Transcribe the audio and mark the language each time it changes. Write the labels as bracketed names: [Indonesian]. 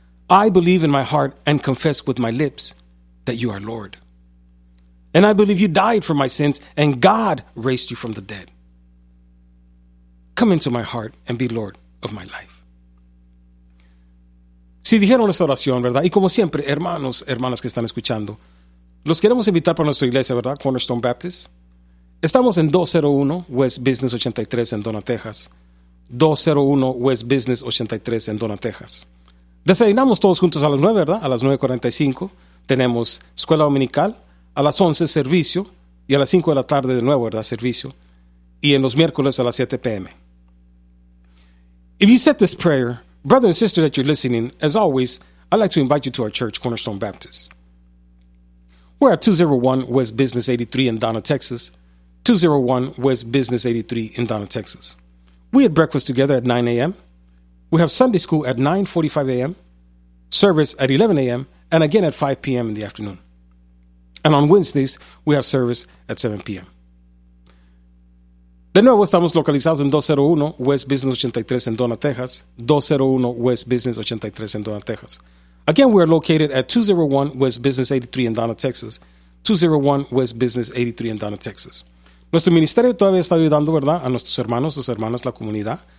[English] I believe in my heart and confess with my lips that you are Lord. And I believe you died for my sins and God raised you from the dead. Come into my heart and be Lord of my life. [Spanish] Si dijeron esta oración, ¿verdad? Y como siempre, hermanos, hermanas que están escuchando, los queremos invitar para nuestra iglesia, ¿verdad? Cornerstone Baptist. Estamos en 201 West Business 83 en Donna, Texas. 201 West Business 83 en Donna, Texas. Desayunamos todos juntos a las 9, ¿verdad? A las 9:45. Tenemos escuela dominical. A las 11, servicio. Y a las 5 de la tarde, de nuevo, ¿verdad? Servicio. Y en los miércoles a las 7 p.m. [English] If you said this prayer, brother and sister that you're listening, as always, I'd like to invite you to our church, Cornerstone Baptist. We're at 201 West Business 83 in Donna, Texas. 201 West Business 83 in Donna, Texas. We had breakfast together at 9 a.m. We have Sunday school at 9:45 a.m., service at 11 a.m., and again at 5 p.m. in the afternoon. And on Wednesdays, we have service at 7 p.m. [Spanish] De nuevo, estamos localizados en 201 West Business 83 en Donna, Texas. 201 West Business 83 en Donna, Texas. [English] Again, we are located at 201 West Business 83 in Donna, Texas. 201 West Business 83 in Donna, Texas. [Spanish] Nuestro ministerio todavía está ayudando, ¿verdad?, a nuestros hermanos, sus hermanas, la comunidad.